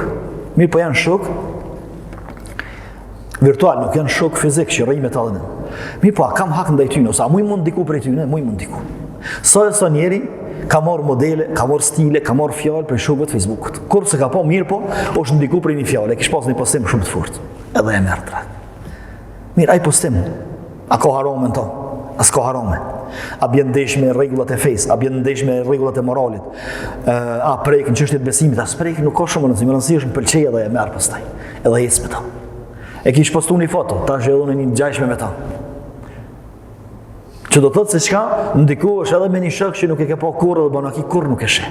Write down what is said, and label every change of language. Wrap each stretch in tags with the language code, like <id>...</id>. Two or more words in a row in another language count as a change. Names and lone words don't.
<sq>Mirë po janë shok virtual, nuk janë shok fizik që rrimë të adhënë. Mirë po, a kam hak ndaj tyne, ose a muj mund diku për e tyne, muj mund diku. Sa e sa njeri ka marrë modele, ka marrë stile, ka marrë fjalë për shokët Facebookut. Kur se ka po mirë po, është ndiku për një fjalë, e kish pas një postim shumë të fortë. Edhe e merr trak. Mirë, ai postim, a ka harame to? As ka harame. A bjen ndesh me rregullat e fesë, a bjen ndesh me rregullat e moralit. A prek në çështjet e besimit, as prek nuk ka shumë rëndësi, më pëlqej edhe e merr pastaj. Edhe ec me ta. E kish postu një foto, tash edhe unë një ngjajshme me ta. Që do të thotë se çka ndikohesh edhe me një shok që nuk e ke pa kurrë dhe banaki kurrë nuk e sheh.</sq>